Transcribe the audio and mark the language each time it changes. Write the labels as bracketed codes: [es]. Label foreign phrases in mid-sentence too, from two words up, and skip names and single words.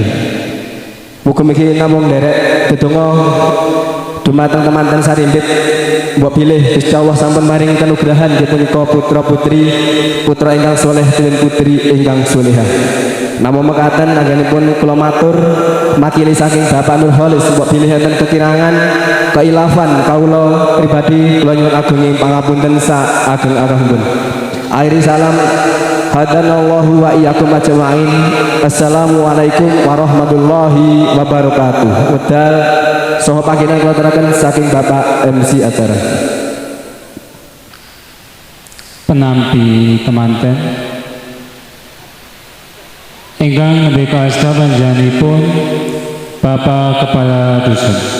[jv] Mugi-mugi namung nderek dedonga dumateng temanten sarimbit mbok pilih Gusti Allah sampun maring kanugrahan nggih punika putra putri putra ingkang soleh lan putri ingkang solehah. Namung mekaten anggenipun kula matur makili saking Bapak Nur Holis mbok pilih enten kekirangan keilafan kawula pribadi kula nyuwun agunging pangapunten sak ageng-agengipun. [ar] آخر السلام هدانا الله وإياكم أجمعين. السلام عليكم ورحمة الله وبركاته. [jv] Wedal saha panggilan kula aturaken saking Bapak MC acara. Penampi temanten ingkang nembe kasta panjenenganipun Bapak Kepala Dusun.